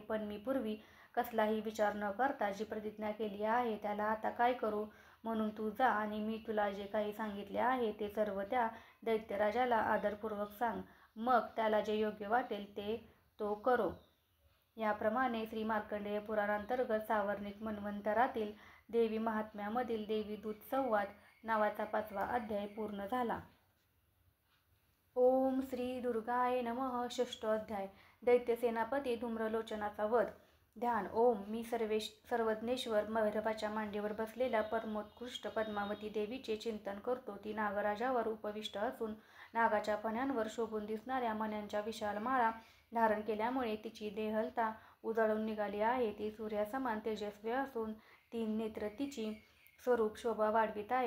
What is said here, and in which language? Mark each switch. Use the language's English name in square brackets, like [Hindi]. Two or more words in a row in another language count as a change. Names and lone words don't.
[Marathi] पण मी पूर्वी कसलाही विचार न करता जी प्रतिज्ञा केली आहे त्याला आता काय करू? म्हणून तू जा आणि मी तुला जे काही सांगितले आहे ते सर्व त्या दैत्यराजाला आदरपूर्वक सांग. मग त्याला जे योग्य वाटेल ते तो करो. याप्रमाणे श्री मार्कंडेय पुराणांतर्गत सावर्णिक मन्वंतरातील देवी महात्म्यामधील देवी दूत संवाद नावाचा 5वा अध्याय पूर्ण झाला. [Sanskrit] ओम श्री दुर्गाय नमः. 6 अध्याय. [Marathi] दैत्यसेनापती धूम्रलोचनाचा वध. ध्यान. ओम. मी सर्वज्ञेश्वर भैरवाच्या मांडीवर बसलेल्या परमोत्कृष्ट पद्मावती देवीचे चिंतन करतो. ती नागराजावर उपविष्ट असून नागाच्या फण्यांवर शोभून दिसणाऱ्या मण्यांच्या विशाल माळा धारण केल्यामुळे तिची देहलता उजळून निघाली आहे. ती सूर्यासमान तेजस्वी असून 3 नेत्र तिची स्वरूप शोभा वाढवित आहे.